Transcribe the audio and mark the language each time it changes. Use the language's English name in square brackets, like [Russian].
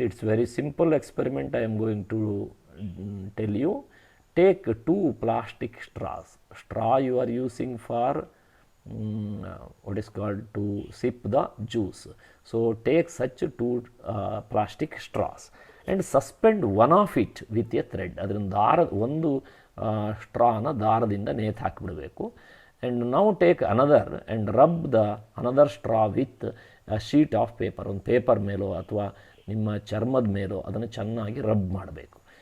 [English] It's very simple experiment I am going to tell you. Take two plastic straws. Straw you are using for what is called to sip the juice. So take such two plastic straws and suspend one of it with a thread. [Kannada] ಅದರಿಂದ ಒಂದು ಸ್ಟ್ರಾನ ದಾರದಿಂದ ನೇತು ಹಾಕಿಬಿಡಬೇಕು. [English] and now take another and rub the another straw with a sheet of paper. [Kannada] ಒಂದು paper ಮೇಲೋ ಅಥವಾ ನಿಮ್ಮ ಚರ್ಮದ ಮೇಲೋ ಅದನ್ನು ಚೆನ್ನಾಗಿ ರಬ್ ಮಾಡಬೇಕು.